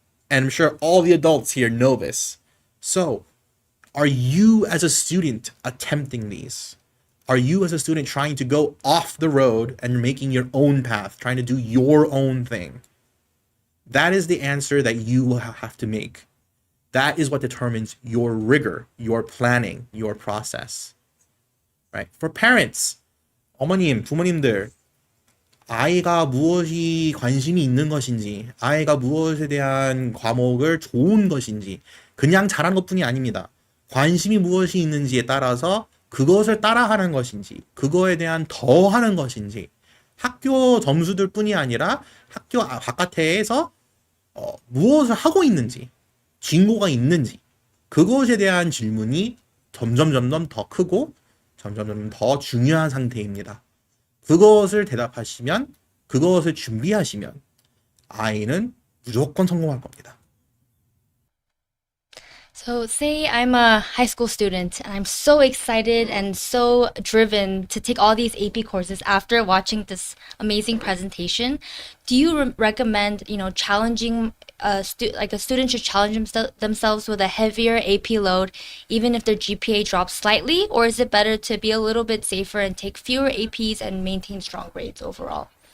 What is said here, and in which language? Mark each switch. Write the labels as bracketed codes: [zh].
[en] And I'm sure all the adults here know this. So, are you as a student attempting these? Are you as a student trying to go off the road and making your own path, trying to do your own thing? That is the answer that you will have to make. That is what determines your rigor, your planning, your process. Right? For parents, [ko] 어머님, 부모님들, 아이가 무엇이 관심이 있는 것인지, 아이가 무엇에 대한 과목을 좋은 것인지, 그냥 잘하는 것뿐이 아닙니다. 관심이 무엇이 있는지에 따라서 그것을 따라하는 것인지, 그거에 대한 더 하는 것인지, 학교 점수들 뿐이 아니라 학교 바깥에서 무엇을 하고 있는지, 진고가 있는지, 그것에 대한 질문이 점점 더 크고 점점 더 중요한 상태입니다. 그것을 대답하시면, 그것을 준비하시면 아이는 무조건 성공할 겁니다. [en] So say I'm a high school student and I'm so excited and so driven to take all these AP courses after watching this amazing presentation. Do you recommend, challenging a student should challenge themselves with a heavier AP load even if their GPA drops slightly, or is it better to be a little bit safer and take fewer APs and maintain strong grades overall?